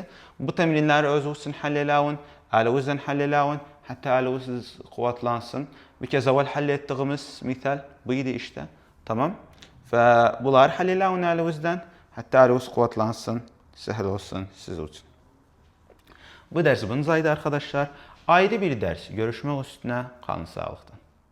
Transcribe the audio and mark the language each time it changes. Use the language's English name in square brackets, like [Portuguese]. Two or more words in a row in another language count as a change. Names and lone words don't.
[Azerbaijani] Bu təmrinləri özünüz üçün həll eləyin, əlivizdən həll eləyin, hətta əliviniz quvvatlansın. Bir kez əvvəl həll etdiyimiz misal bu idi işte. Tamam? Və bunları həll eləyin əlivizdən, hətta əliviniz quvvatlansın, səhl olsun siz üçün. [Turkish] Bu ders bunun zaydı arkadaşlar. Ayrı bir ders görüşmek üstüne kalın sağlıktan.